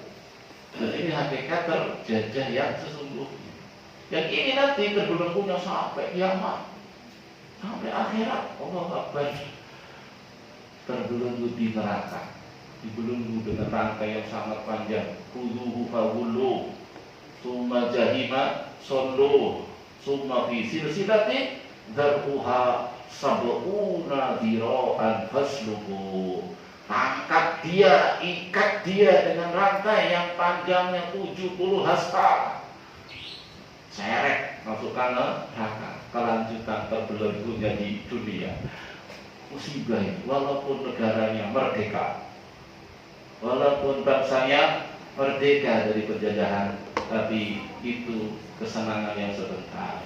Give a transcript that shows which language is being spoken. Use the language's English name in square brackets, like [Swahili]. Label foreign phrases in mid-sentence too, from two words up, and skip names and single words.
[Indonesian] Dan ini hakikat terjajah yang sesungguhnya. Yang ini nanti terbelenggunya sampai kiamat, sampai akhirat. [Arabic] الله أكبر. [Indonesian] Terbelenggu di neraka, dibelenggu dengan rantai yang sangat panjang. [Arabic] خذوه فغلوه ثم الجحيم صلوه ثم في سلسلة ذرعها سبعون ذراعا فاسلكوه. [Indonesian] Tangkap dia, ikat dia dengan rantai yang panjangnya 70 hasta. Seret, masukkan neraka. Kelanjutan terbelenggunya di dunia. Musibah ini, walaupun negaranya merdeka, walaupun bangsanya merdeka dari penjajahan, tapi itu kesenangan yang sebentar.